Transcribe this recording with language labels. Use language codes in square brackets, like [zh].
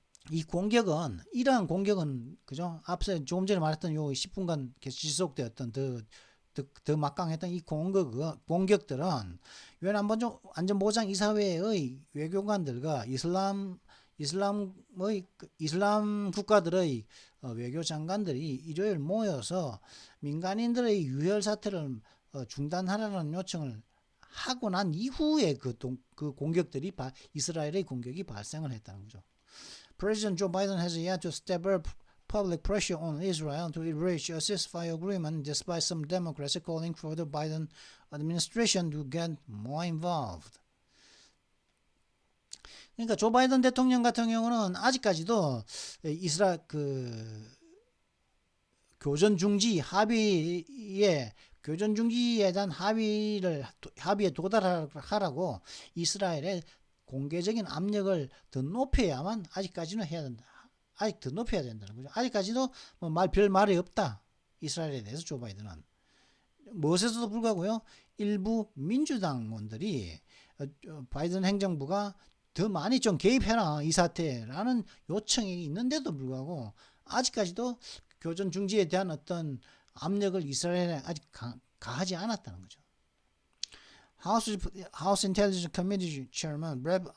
[ko] 이 공격은 이러한 공격은 그죠? 앞서 조금 전에 말했던 요 10분간 계속 지속되었던 더 막강했던 이 공격들은 유엔 안전보장 이사회의 외교관들과 이슬람 국가들의 외교 장관들이 일요일 모여서 민간인들의 유혈 사태를 중단하라는 요청을 하고 난 이후에 그 공격들이 이스라엘의 공격이 발생을 했다는 거죠. [en] President Joe Biden has yet to step up public pressure on Israel to reach a ceasefire agreement despite some Democrats calling for the Biden administration to get more involved. [ko] 그러니까 조 바이든 대통령 같은 경우는 아직까지도 이스라엘 교전 중지 합의에 대한 합의에 도달하라고 이스라엘에 공개적인 압력을 더 높여야만 아직까지는 해야 된다. 아직 더 높여야 된다는 거죠. 아직까지도 별 말이 없다. 이스라엘에 대해서 조 바이든은. 무엇에서도 불구하고요. 일부 민주당원들이 바이든 행정부가 더 많이 좀 개입해라 이 사태라는 요청이 있는데도 불구하고 아직까지도 교전 중지에 대한 어떤 압력을 이스라엘에 아직 가하지 않았다는 거죠. [en] House Intelligence Committee Chairman Rev.